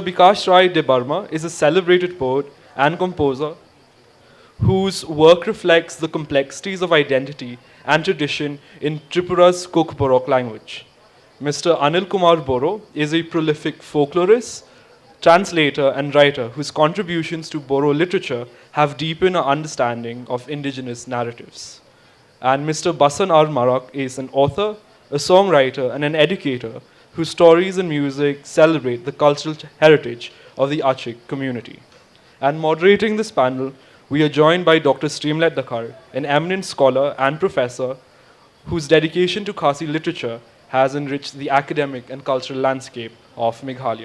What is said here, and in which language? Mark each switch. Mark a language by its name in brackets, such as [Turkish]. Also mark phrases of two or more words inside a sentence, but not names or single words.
[English] Bikash Rai de Barma is a celebrated poet and composer whose work reflects the complexities of identity and tradition in Tripura's Kuk Borok language. Mr. Anil Kumar Boro is a prolific folklorist, translator, and writer whose contributions to Boro literature have deepened our understanding of indigenous narratives. And Mr. Basan R. Marak is an author, a songwriter, and an educator whose stories and music celebrate the cultural heritage of the Achik community. And moderating this panel, we are joined by Dr. Streamlet Dakar, an eminent scholar and professor whose dedication to Khasi literature has enriched the academic and cultural landscape of Meghalaya.